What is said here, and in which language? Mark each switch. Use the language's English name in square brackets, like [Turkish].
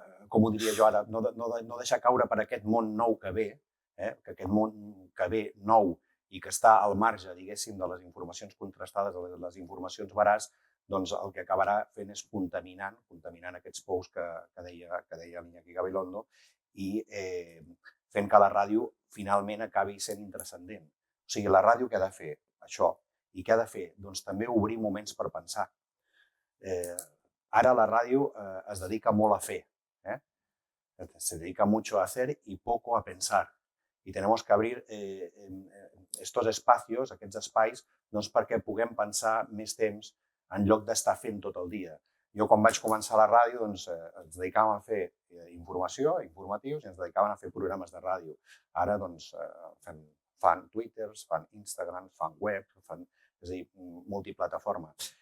[Catalan] com ho diria jo ara, no deixar caure per aquest món nou que ve, que aquest món que ve nou i que està al marge, diguéssim, de les informacions contrastades, de les informacions veraç, doncs el que acabarà fent és contaminant aquests pous que deia l'Iñaki Gabilondo i fent que la ràdio finalment acabi sent intrascendent. O sigui, la ràdio què ha de fer? Això. I què ha de fer? Doncs també obrir moments per pensar. Ara la ràdio es dedica molt a fer. [Spanish] Se dedica mucho a hacer y poco a pensar. Y tenemos que abrir estos espacios, [Catalan] aquests espais, doncs perquè puguem pensar més temps en lloc d'estar fent tot el dia. Jo quan vaig començar a la ràdio ens dedicàvem a fer informatius i ens dedicaven a fer programes de ràdio. Ara doncs fan Twitters, fan Instagram, fan web, és a dir, multiplataforma.